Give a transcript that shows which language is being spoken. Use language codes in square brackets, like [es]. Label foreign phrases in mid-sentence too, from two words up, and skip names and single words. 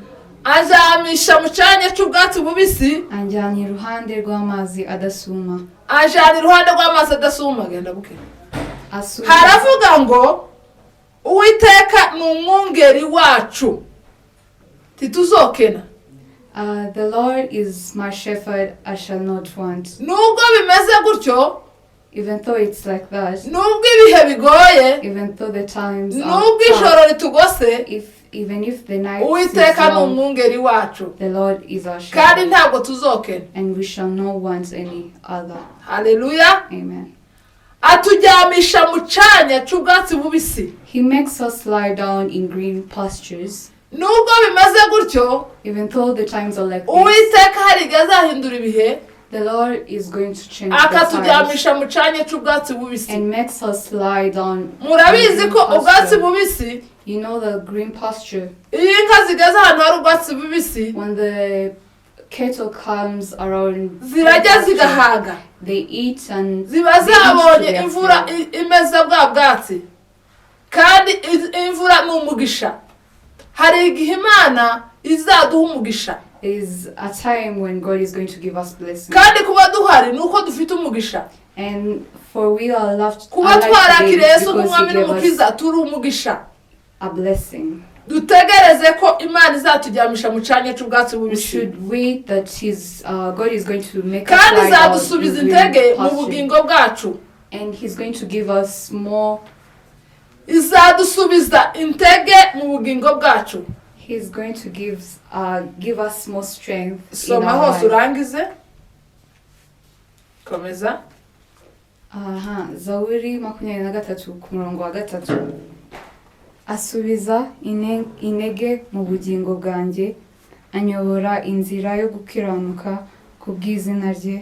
[rw] anjyamisha mu cyanya cy'ubwatsi bubisi, anjyana iruhande rw'amazi adasuma. anjyana iruhande rw'amazi adasuma. Genda buke. Asuma. Haravuga ngo Uwiteka ni umwungeri wacu tituzokena. [en] The Lord is my shepherd, I shall not want. [rw] Nubwo bimeze gutyo, [en] Even though it's like that, [rw] nubwo ibihe bigoye, [en] even though the times are [rw] nubwo ijoro [en] tough, [rw] ritugose, [en] even if the night is [rw] Uwiteka ni [en] long, [rw] umwungeri wacu, [en] the Lord is our [rw] kandi [en] shepherd, [rw] ntabwo tuzokena. [en] and we shall not want any other. [rw] Haleluya. Amen. Atujyamisha mu cyanya cy'ubwatsi bubisi. [en] He makes us lie down in green pastures. [rw] Nubwo bimeze gutyo, [en] Even though the times are like this, [rw] Uwiteka hari igihe azahindura ibihe, [en] the Lord is going to change the times [rw] akatujyamisha mu cyanya cy'ubwatsi bubisi. [en] and makes us lie down. [rw] Murabizi [en] in [rw] ko [en] green [rw] ubwatsi [en] pasture. [rw] bubisi, [en] You know the green pasture, [rw] iyo inka zigeze ahantu hari ubwatsi bubisi, [en] when the cattle comes around, [rw] zirajya [en] pasture, [rw] zigahaga, [en] they eat and [rw] ziba [en] they eat to [rw] zabonye [en] their [rw] imvura [en] fill. [rw] imeze bwa bwatsi, kandi imvura ni umugisha. Hari igihe Imana izaduha umugisha, [en] Is a time when God is going to give us blessings. [rw] kandi kuba duhari ni uko dufite umugisha. [en] And for we are loved [rw] Kuba [en] alive [rw] twarakiriye [en] today [rw] Yesu [en] because [rw] nk'umwami [en] He gave us [rw] n'umukiza turi umugisha. [en] a blessing. [rw] Dutegereze ko Imana izatujyamisha mu cyanya cy'ubwatsi [en] We [rw] bubisi, [en] should wait that God is going to make us [rw] kandi [en] lie down [rw] izadusubiza [en] in green [rw] intege mu [en] pasture. [rw] bugingo bwacu. [en] And He's going to give us more. [rw] Izadusubiza intege mu bugingo bwacu. [en] He's going to give us more strength in [rw] Soma [en] our [rw] hose [en] life. [rw] urangize. Komeza. Zaburi 23 ku murongo wa 3. Asubiza intege mu bugingo bwanjye, anyobora inzira yo gukiranuka ku bw'izina rye.